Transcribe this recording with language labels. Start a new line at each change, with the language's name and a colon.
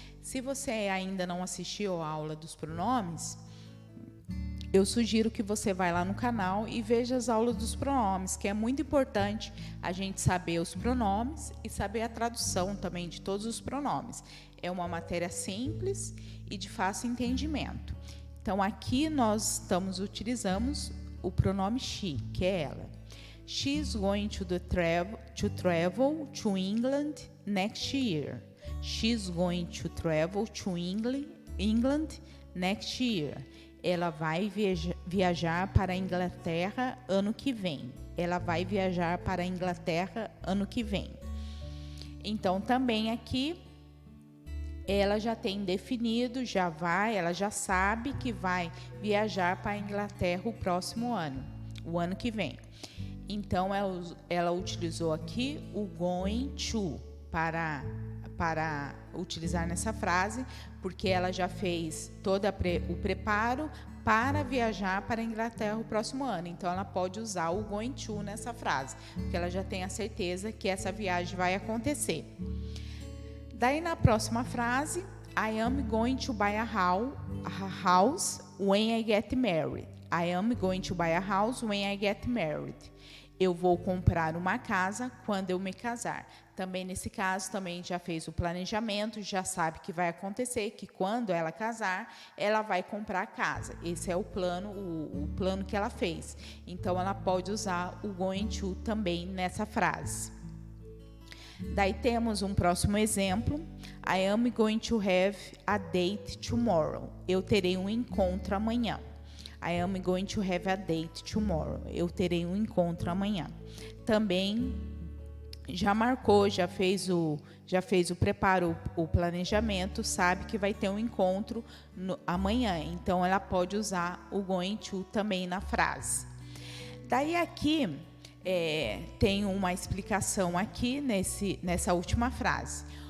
Portuguese: Se você ainda não assistiu a aula dos pronomes, eu sugiro que você vá lá no canal e veja as aulas dos pronomes, que é muito importante a gente saber os pronomes e saber a tradução também de todos os pronomes. É uma matéria simples e de fácil entendimento. Então, aqui nós utilizamos o pronome she, que é ela.
English: She is going to travel to England next year. She is going to travel to England next year.
Portuguese: Ela vai viajar para a Inglaterra ano que vem. Ela vai viajar para a Inglaterra ano que vem. Então, também aqui, ela já tem definido, ela já sabe que vai viajar para a Inglaterra o próximo ano, o ano que vem. Então, ela utilizou aqui o going to para utilizar nessa frase, porque ela já fez todo o preparo para viajar para a Inglaterra o próximo ano. Então, ela pode usar o going to nessa frase, porque ela já tem a certeza que essa viagem vai acontecer. Daí, na próxima frase,
English: I am going to buy a house when I get married. I am going to buy a house when I get married.
Portuguese: Eu vou comprar uma casa quando eu me casar. Também nesse caso, também já fez o planejamento, já sabe que vai acontecer, que quando ela casar, ela vai comprar a casa. Esse é o plano, o plano que ela fez. Então, ela pode usar o going to também nessa frase. Daí temos um próximo exemplo.
English: I am going to have a date tomorrow.
Portuguese: Eu terei um encontro amanhã.
English: I am going to have a date tomorrow.
Portuguese: Eu terei um encontro amanhã. Também já marcou, já fez o preparo, o planejamento, sabe que vai ter um encontro amanhã. Então, ela pode usar o going to também na frase. Daí aqui, tem uma explicação aqui nessa última frase.